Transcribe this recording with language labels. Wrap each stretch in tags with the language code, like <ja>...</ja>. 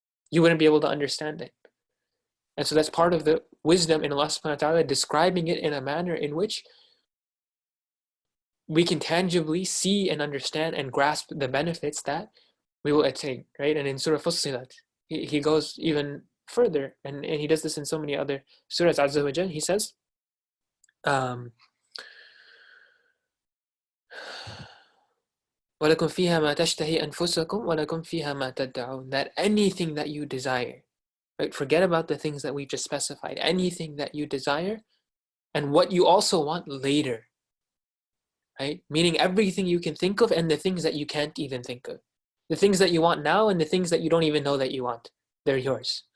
<en>You wouldn't be able to understand it. And so that's part of the wisdom in Allah subhanahu wa ta'ala, describing it in a manner in which we can tangibly see and understand and grasp the benefits that we will attain, right? And in Surah Fussilat, he goes even further, and he does this in so many other surahs.</en> <ar>Azza wa Jal,</ar> <en>he says,</en> <ar>وَلَكُمْ فِيهَا مَا تَشْتَهِي أَنفُسَكُمْ وَلَكُمْ فِيهَا مَا تَدَّعُونَ.</ar> <en>That anything that you desire, right? Forget about the things that we've just specified. Anything that you desire, and what you also want later, right? Meaning everything you can think of, and the things that you can't even think of. The things that you want now, and the things that you don't even know that you want, they're yours.</en>